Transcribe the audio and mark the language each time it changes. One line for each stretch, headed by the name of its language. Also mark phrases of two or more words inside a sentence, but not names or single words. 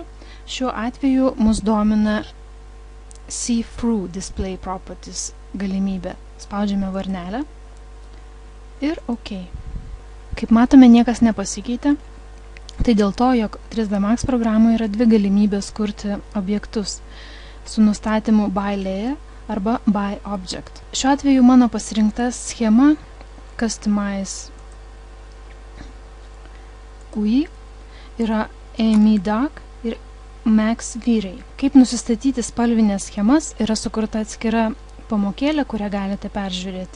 Lithuanian: Šiuo atveju mus domina
English: See-Through Display Properties
Lithuanian: galimybė. Spaudžiame varnelę ir OK. Kaip matome, niekas nepasikeitė. Tai dėl to, jog 3D Max programoje yra dvi galimybės kurti objektus su nustatymu
English: by layer
Lithuanian: arba
English: by object.
Lithuanian: Šiuo atveju mano pasirinkta schema
English: Customize UI
Lithuanian: yra AME Dark ir Max V-Ray. Kaip nusistatyti spalvinės schemas yra sukurta atskira pamokėlė, kurią galite peržiūrėti.